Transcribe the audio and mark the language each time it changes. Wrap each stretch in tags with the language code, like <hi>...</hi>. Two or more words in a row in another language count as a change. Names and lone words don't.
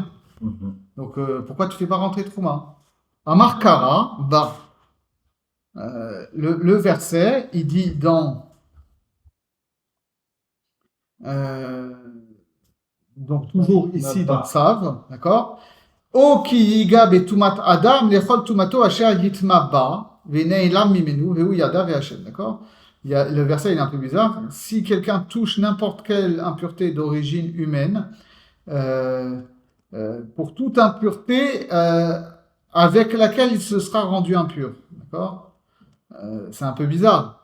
<fr>Mhm. Donc, pourquoi tu fais pas rentrer Trouma? Amar Kara, bah, le verset, il dit euh, donc toujours ici dans Tsav, d'accord?</fr> <he>או כי יגע בטמאת אדם לכל טמאתו אשר יטמא בה ונעלם ממנו והוא ידע והשם,</he> <fr>d'accord? Le verset il est un peu bizarre. Si quelqu'un touche n'importe quelle impureté d'origine humaine, euh, pour toute impureté avec laquelle il se sera rendu impur, d'accord? C'est un peu bizarre.</fr>